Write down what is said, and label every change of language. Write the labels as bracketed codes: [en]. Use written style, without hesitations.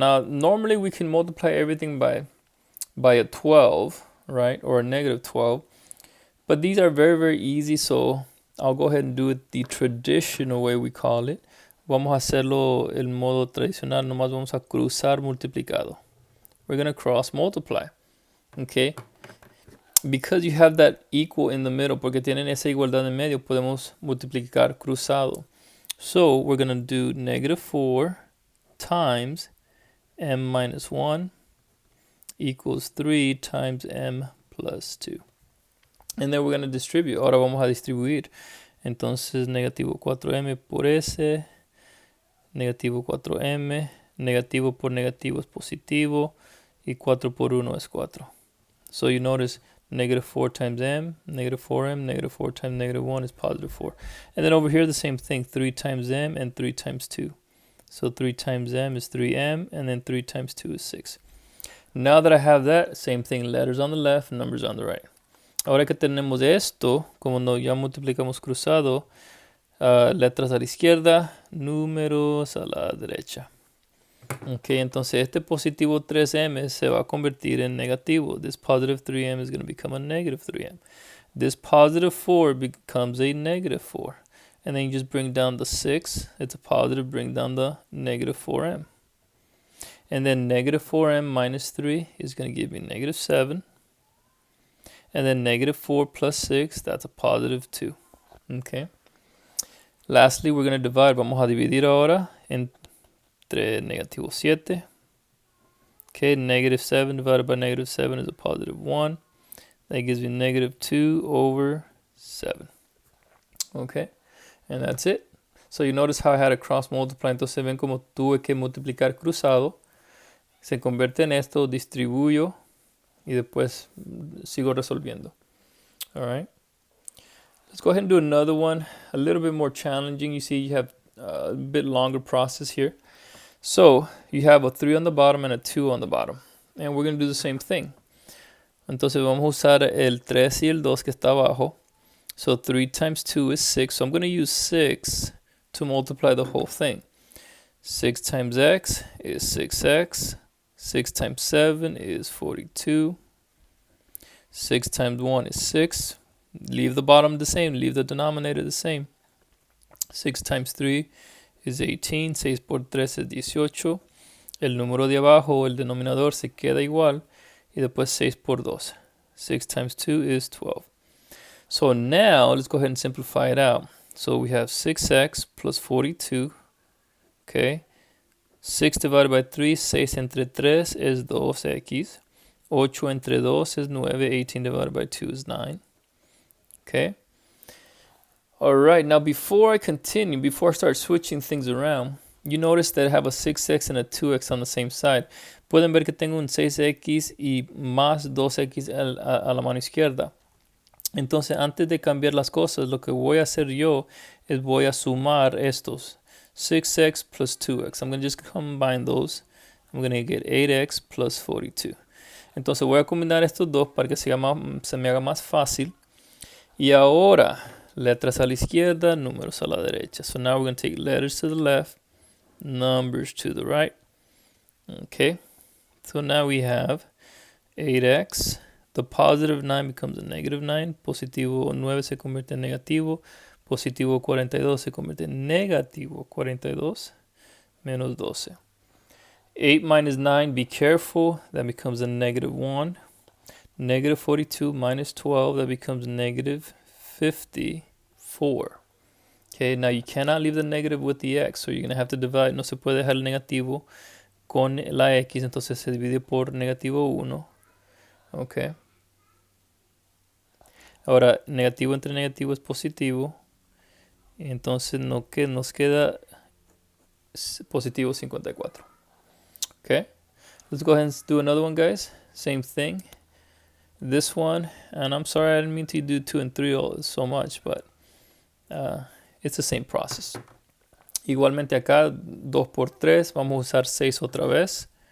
[en] Now, normally we can multiply everything by a 12, right, or a negative 12. But these are very, very easy, so I'll go ahead and do it the traditional way we call it. [es] Vamos a hacerlo el modo tradicional, nomás vamos a cruzar multiplicado. [en] We're going to cross multiply, okay? Because you have that equal in the middle, [es] porque tienen esa igualdad en medio, podemos multiplicar cruzado. [en] So we're going to do negative 4 times m minus 1 equals 3 times m plus 2. And then we're going to distribute. [es] Ahora vamos a distribuir. Entonces negativo 4m por s, negativo 4m, negativo por negativo es positivo, y 4 por 1 es 4. [en] So you notice negative 4 times m, negative 4m, negative 4 times negative 1 is positive 4. And then over here, the same thing, 3 times m and 3 times 2. So 3 times m is 3m, and then 3 times 2 is 6. Now that I have that, same thing, letters on the left, numbers on the right. [es] Ahora que tenemos esto, como no, ya multiplicamos cruzado, letras a la izquierda, números a la derecha. Ok, entonces este positivo 3m se va a convertir en negativo. [en] This positive 3m is going to become a negative 3m. This positive 4 becomes a negative 4. And then you just bring down the 6. It's a positive, bring down the negative 4m. And then negative 4m minus 3 is going to give me negative 7. And then negative 4 plus 6, that's a positive 2. Okay. Lastly, we're going to divide. [es] Vamos a dividir ahora entre negativo 7. [en] Okay, negative 7 divided by negative 7 is a positive 1. That gives me negative 2 over 7. Okay, and that's it. So you notice how I had to cross multiply. [es] Entonces ven como tuve que multiplicar cruzado. Se convierte en esto, distribuyo y después sigo resolviendo. [en] All right. Let's go ahead and do another one, a little bit more challenging. You see you have a bit longer process here. So you have a 3 on the bottom and a 2 on the bottom. And we're going to do the same thing. [es] Entonces vamos a usar el 3 y el 2 que está abajo. [en] So 3 times 2 is 6. So I'm going to use 6 to multiply the whole thing. 6 times x is 6x. 6 times 7 is 42. 6 times 1 is 6. Leave the bottom the same. Leave the denominator the same. 6 times 3 is 18. [es] 6 por 3 es 18. El número de abajo, el denominador, se queda igual. Y después 6 por 2. [en] 6 times 2 is 12. So now, let's go ahead and simplify it out. So we have 6x plus 42. Okay. 6 divided by 3, 6 entre 3 is 2x. 8 entre 2 is 9. 18 divided by 2 is 9. Okay. All right. Now, before I continue, before I start switching things around, you notice that I have a 6x and a 2x on the same side. [es] Pueden ver que tengo un 6x y más 2x a la mano izquierda. Entonces, antes de cambiar las cosas, lo que voy a hacer yo es voy a sumar estos. [en] 6x plus 2x. I'm going to just combine those. I'm going to get 8x plus 42. [es] Entonces, voy a combinar estos dos para que se me haga más fácil. Y ahora, letras a la izquierda, números a la derecha. [en] So now we're going to take letters to the left, numbers to the right. Okay. So now we have 8x. The positive 9 becomes a negative 9. [es] Positivo 9 se convierte en negativo. Positivo 42 se convierte en negativo 42 menos 12. [en] 8 minus 9, be careful. That becomes a negative 1. Negative 42 minus 12, that becomes negative 54. Okay, now you cannot leave the negative with the x, so you're going to have to divide. [es] No se puede dejar el negativo con la x, entonces se divide por negativo 1. Okay. Ahora, negativo entre negativo es positivo. Entonces nos queda positivo 54. Okay. [en] Let's go ahead and do another one, guys. Same thing. This one, and I'm sorry I didn't mean to do 2 and 3 so much, but it's the same process. [es] Igualmente acá, 2 por 3, vamos a usar 6 otra vez.